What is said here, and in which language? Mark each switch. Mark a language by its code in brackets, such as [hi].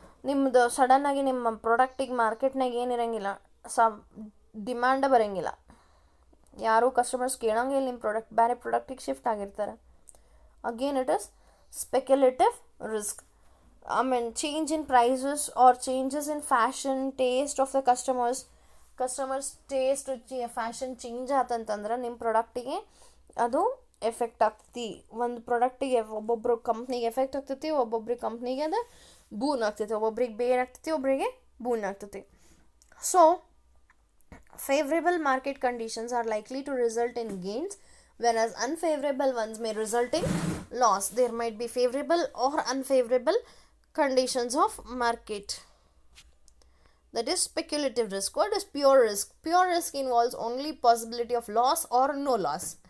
[kn] ನಿಮ್ಮದು ಸಡನ್ನಾಗಿ ನಿಮ್ಮ ಪ್ರಾಡಕ್ಟಿಗೆ ಮಾರ್ಕೆಟ್ನಾಗ ಏನಿರಂಗಿಲ್ಲ, ಡಿಮ್ಯಾಂಡ ಬರೋಂಗಿಲ್ಲ, ಯಾರೂ ಕಸ್ಟಮರ್ಸ್ ಕೇಳೋಂಗಿಲ್ಲ, ನಿಮ್ಮ ಪ್ರಾಡಕ್ಟ್ ಬೇರೆ ಪ್ರಾಡಕ್ಟಿಗೆ ಶಿಫ್ಟ್ ಆಗಿರ್ತಾರೆ. [en] Again it is speculative risk. Change in prices or changes in fashion taste of the customers taste [kn] fashion change ಆತಂತಂದ್ರೆ ನಿಮ್ಮ ಪ್ರಾಡಕ್ಟಿಗೆ ಅದು ಎಫೆಕ್ಟ್ ಆಗ್ತೈತಿ. ಒಂದು ಪ್ರಾಡಕ್ಟಿಗೆ ಒಬ್ಬೊಬ್ರು ಕಂಪ್ನಿಗೆ ಎಫೆಕ್ಟ್ ಆಗ್ತೈತಿ, ಒಬ್ಬೊಬ್ರಿಗೆ ಕಂಪ್ನಿಗೆ ಅದು ಬೂನ್ ಆಗ್ತೈತಿ, ಒಬ್ಬೊಬ್ರಿಗೆ ಬೇರೆ ಆಗ್ತೈತಿ, ಒಬ್ಬರಿಗೆ ಬೂನ್ ಆಗ್ತೈತಿ. [en] So favorable market conditions are likely to result in gains, whereas unfavorable ones may result in loss. There might be favorable or unfavorable conditions of market. That is speculative risk. What is pure risk? Pure risk involves only possibility of loss or no loss.